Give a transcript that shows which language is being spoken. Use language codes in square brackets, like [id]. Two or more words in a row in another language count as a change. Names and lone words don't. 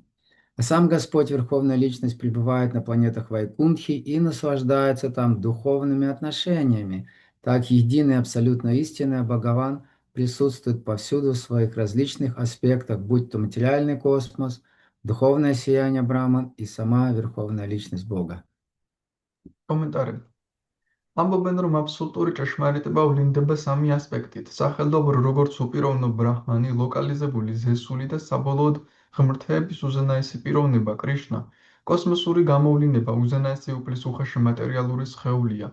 [ru] А сам Господь, Верховная Личность, пребывает на планетах Вайкунтхи и наслаждается там духовными отношениями. Так единый абсолютно истинный Бхагаван присутствует повсюду в своих различных аспектах, будь то материальный космос, духовное сияние Браман и сама Верховная Личность Бога. [ka] კომენტარი. ამბობენ, რომ აბსოლუტური ჭეშმარიტება ვლინდება სამი ასპექტით: სახელდობრო, როგორც უპიროვნო ბრაჰმანი, ლოკალიზებული ზესული და საბოლოოდ ღმრთეების უზენაესი პიროვნება კრიშნა. კოსმოსური გამოვლინება უზენაესი უფლის უხეში მატერიალური სხეულია.